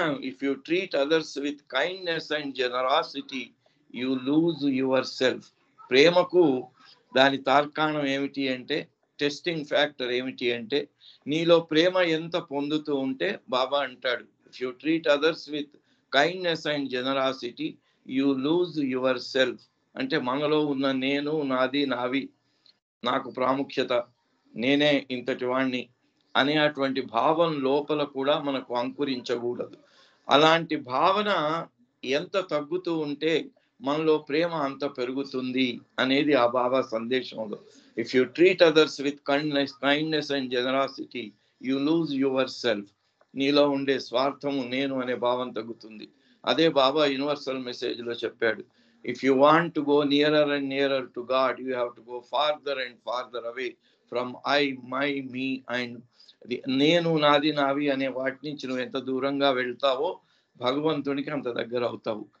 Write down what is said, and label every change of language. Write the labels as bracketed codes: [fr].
[en] If you treat others with kindness and generosity, you lose yourself. [te] ప్రేమకు దాని తార్కాణం ఏమిటి అంటే, టెస్టింగ్ ఫ్యాక్టర్ ఏమిటి అంటే, నీలో ప్రేమ ఎంత పొందుతూ ఉంటే బాబా అంటాడు, [en] if you treat others with kindness and generosity, you lose yourself. [te] అంటే మనలో ఉన్న నేను, నావి, నాకు ప్రాముఖ్యత, నేనే ఇంతటి వాణ్ణి అనేటువంటి భావం లోపల కూడా మనకు అంకురించకూడదు. అలాంటి భావన ఎంత తగ్గుతూ ఉంటే మనలో ప్రేమ అంత పెరుగుతుంది అనేది ఆ బాబా సందేశంలో [en] If you treat others with kindness and generosity, you lose yourself. [te] నీలో ఉండే స్వార్థము నేను అనే భావం తగ్గుతుంది. అదే బాబా యూనివర్సల్ మెసేజ్లో చెప్పాడు. [en] if you want to go nearer and nearer to god, you have to go farther and farther away from I, my, me and [te] నేను, నాది, నావి అనే వాటి నుంచి నువ్వు ఎంత దూరంగా వెళ్తావో భగవంతునికి అంత దగ్గర అవుతావు.